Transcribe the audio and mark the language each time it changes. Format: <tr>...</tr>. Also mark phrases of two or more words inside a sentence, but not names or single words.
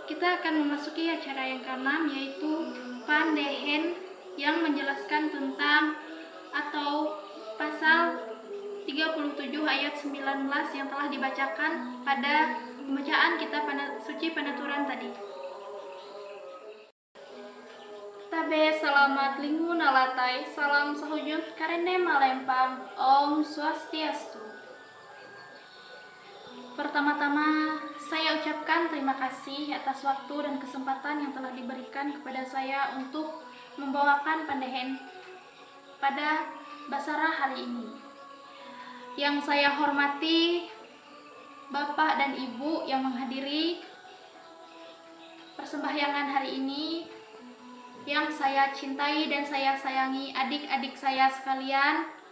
<id>kita akan memasuki acara yang keenam, yaitu Pandehen, yang menjelaskan tentang atau pasal 37 ayat 19 yang telah dibacakan pada pembacaan kitab suci penuturan tadi.</id> <nij>Tabe selamat lingkungan alatai, salam sahujud karene malempang,</nij> <sa>Om Swastiastu.</sa> <id>Pertama-tama, saya ucapkan terima kasih atas waktu dan kesempatan yang telah diberikan kepada saya untuk membawakan Pandehen pada Basarah hari ini. Yang saya hormati Bapak dan Ibu yang menghadiri persembahyangan hari ini, yang saya cintai dan saya sayangi adik-adik saya sekalian.</id>